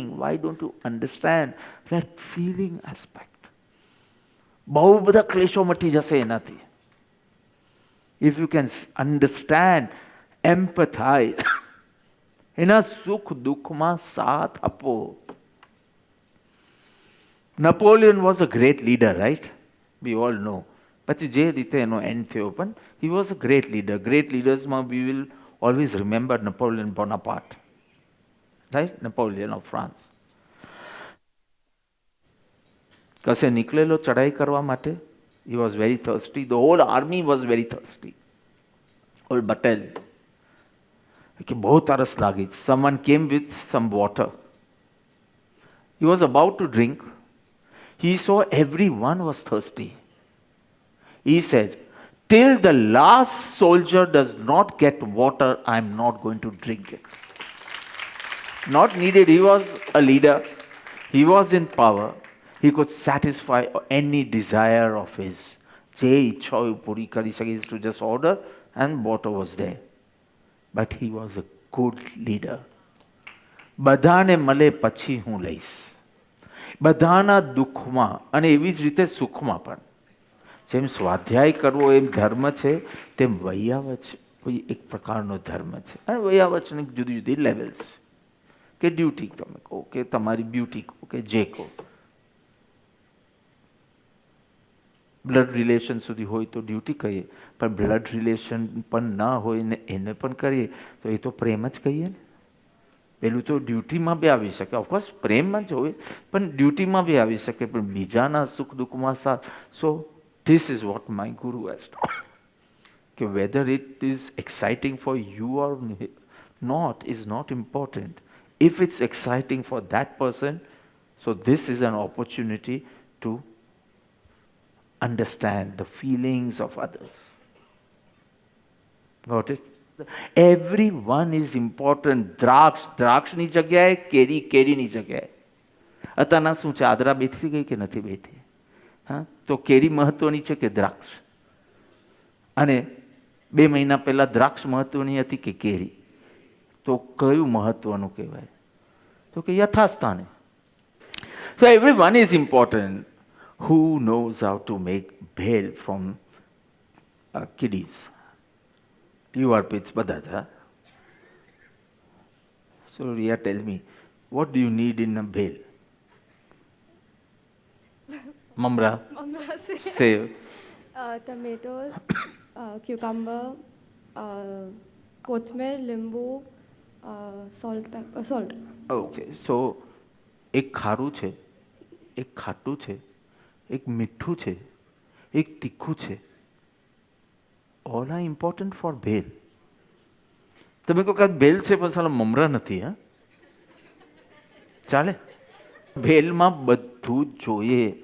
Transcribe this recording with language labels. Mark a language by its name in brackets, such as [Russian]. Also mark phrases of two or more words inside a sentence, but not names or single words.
[English] Why don't you understand that feeling aspect? [Gujarati] બહુ બધા ક્લેશો મટી જશે એનાથી. [English] If you can understand, empathize, [Gujarati] એના સુખ દુઃખમાં સાથ આપો. [English] Napoleon was a great leader, right? We all know. [Gujarati] પછી જે રીતે એનો એન્ડ થયો, પણ [English] he was a great leader. Great leadersમાં we will always remember Napoleon Bonaparte, right? Napoleon of France. [Gujarati] કસે નીકળેલો ચડાઈ કરવા માટે, [English] he was very thirsty. The whole army was very thirsty. Whole battalion. [Gujarati] કે બહુ તરસ લાગી. [English] Someone came with some water. He was about to drink. He saw everyone was thirsty. He said, till the last soldier does not get water, I am not going to drink it. Not needed. He was a leader. He was in power. He could satisfy any desire of his. [Gujarati] જે ઈચ્છા હોય પૂરી કરી શકે, [English] to just order and water was there. But he was a good leader. [Gujarati] બધાને મળે પછી હું લઈશ. બધાના દુઃખમાં અને એવી જ રીતે સુખમાં પણ. જેમ સ્વાધ્યાય કરવો એમ ધર્મ છે, તેમ વૈયાવચ કોઈ એક પ્રકારનો ધર્મ છે. અને વૈયાવચની જુદી જુદી લેવલ્સ કે ડ્યુટી તમે કહો કે તમારી બ્યુટી કહો કે જે કહો. [English] blood relation [Gujarati] સુધી હોય તો ડ્યુટી કહીએ, પણ [English] blood relation [Gujarati] પણ ના હોય ને એને પણ કરીએ તો એ તો પ્રેમ જ કહીએ ને. પેલું તો ડ્યુટીમાં બી આવી શકે, ઓફકોર્સ પ્રેમમાં જ હોય, પણ ડ્યુટીમાં બી આવી શકે, પણ બીજાના સુખ દુઃખમાં સાથ. [English] સો this is what my guru has taught. Whether it is exciting for you or not is not important. If it's exciting for that person, so this is an opportunity to understand the feelings of others. Got it? Everyone is important. [Gujarati] દ્રાક્ષની જગ્યાએ કેરી, કેરીની જગ્યાએ. અત્યારના શું છે, આદરા બેઠી ગઈ કે નથી બેઠી? હા, તો કેરી મહત્વની છે કે દ્રાક્ષ? અને 2 મહિના પહેલાં દ્રાક્ષ મહત્વની હતી કે કેરી? તો કયું મહત્વનું કહેવાય? તો કે યથાસ્થાને. [English] So everyone is important. Who knows how to make bhel from kiddies? You are kids, [Gujarati] બધા જ. [English] So Ria, tell me, what do you need in a bhel? Mamra, say. Tomatoes, cucumber, kothmir, limbu, salt, pepper, salt. Okay, so [Gujarati] એક ખારું છે, એક ખાટું છે, એક મીઠું છે, એક તીખું છે. [English] All are important for [Gujarati] ભેલ. તમે કહો કે ભેલ છે પણ સાલા મમરા નથી. હા, ચાલે? ભેલમાં બધું જ જોઈએ.